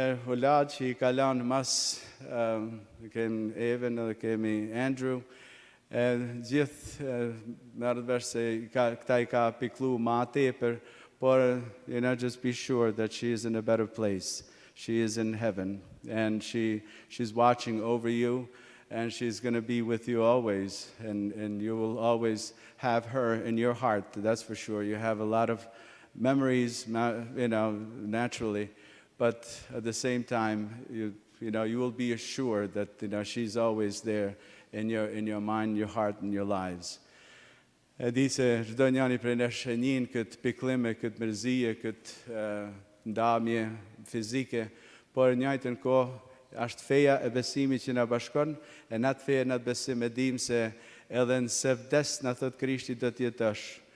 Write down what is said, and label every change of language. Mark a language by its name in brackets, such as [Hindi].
[Albanian] ulad që i ka lënë mas, kemi Even edhe kemi Andrew, gjithë merret vesh se këta i ka piklu ma tepër, [English] but just be sure that she is in a better place. She is in heaven, and she's watching over you, and she's going to be with you always, and you will always have her in your heart, that's for sure. You have a lot of memories, naturally, but at the same time, you will be assured that she's always there in your mind, your heart, and your lives. [Albanian] E di se çdo njani prej nesh e njën këtë piklime, këtë mërzije, këtë ndamje fizike, por njëjtën kohë është feja e besimit që na bashkon, e në atë feja në atë besim e dim se edhe nëse vdes në thot Krishti do t'jetosh.